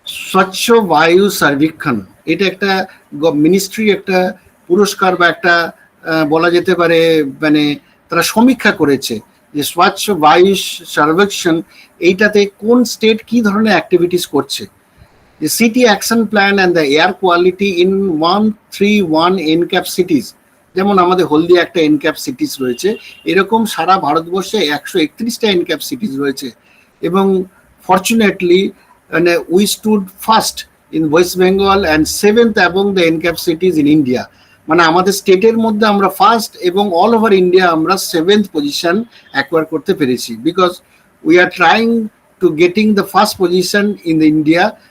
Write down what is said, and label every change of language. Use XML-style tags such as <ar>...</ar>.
<bn>স্বচ্ছ বায়ু সার্বেক্ষণ, এটা একটা মিনিস্ট্রি একটা পুরস্কার বা একটা বলা যেতে পারে, মানে তারা সমীক্ষা করেছে যে স্বচ্ছ বায়ু সার্বেক্ষণ এইটাতে কোন স্টেট কি ধরনের অ্যাক্টিভিটিস করছে।</bn> <en>The city action plan and the air quality in 131 NCAP cities,</en> <bn>যেমন আমাদের হলদিয়া একটা NCAP সিটিস রয়েছে, এরকম সারা ভারতবর্ষে 131টা NCAP সিটিস রয়েছে।</bn> <en>এবং ফরচুনেটলি মানে we stood first in West Bengal and 7th among the NCAP cities in India.</en> <bn>মানে আমাদের স্টেটের মধ্যে আমরা ফার্স্ট এবং অল ওভার ইন্ডিয়া আমরা 7th পজিশন অ্যাকোয়ার করতে পেরেছি।</bn> <en>Because we are trying to getting the first position in the India.</en>